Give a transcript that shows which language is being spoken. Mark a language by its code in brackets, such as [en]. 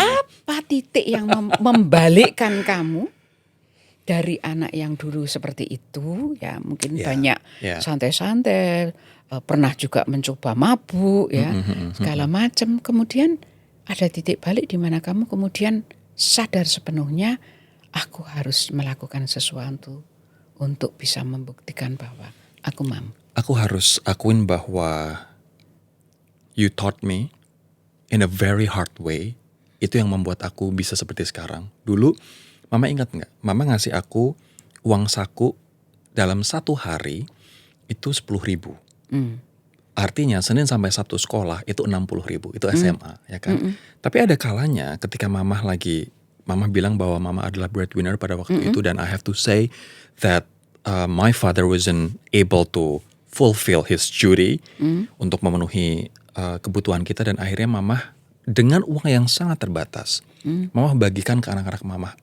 [id] Apa titik yang membalikkan kamu dari anak yang dulu seperti itu ya, mungkin banyak santai-santai, pernah juga mencoba mabuk ya, segala macam. Kemudian ada titik balik di mana kamu kemudian sadar sepenuhnya, aku harus melakukan sesuatu untuk bisa membuktikan bahwa aku mampu. [en] Aku harus akuin bahwa you taught me in a very hard way. [id] Itu yang membuat aku bisa seperti sekarang. Dulu, mama ingat nggak? Mama ngasih aku uang saku dalam 1 hari itu 10.000. Artinya Senin sampai Sabtu sekolah itu 60.000. Itu SMA, ya kan? Tapi ada kalanya ketika mama bilang bahwa mama adalah breadwinner pada waktu itu, dan I have to say that my father wasn't able to fulfill his duty untuk memenuhi kebutuhan kita, dan akhirnya mama dengan uang yang sangat terbatas, mama bagikan ke anak-anak mama.